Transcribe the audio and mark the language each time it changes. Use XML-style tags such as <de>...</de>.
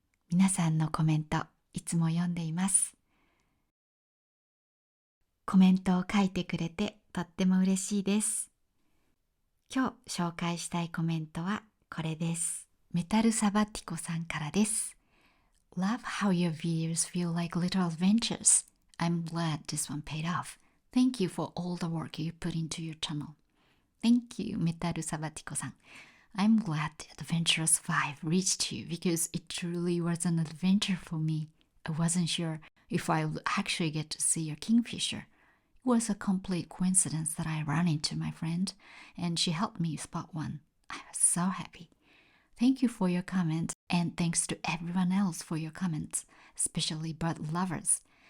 <ja>皆さんのコメントいつも読んでいます。コメントを書いてくれてとっても嬉しいです。今日紹介したいコメントはこれです。メタルサバティコさんからです。</ja> <en>Love how your videos feel like little adventures. I'm glad this one paid off. Thank you for all the work you put into your channel. Thank you, メタルサバティコさん。 I'm glad Adventures 5 reached you because it truly was an adventure for me. I wasn't sure if I would actually get to see a kingfisher. It was a complete coincidence that I ran into my friend and she helped me spot one. I was so happy. Thank you for your comment and thanks to everyone else for your comments, especially bird lovers.</en>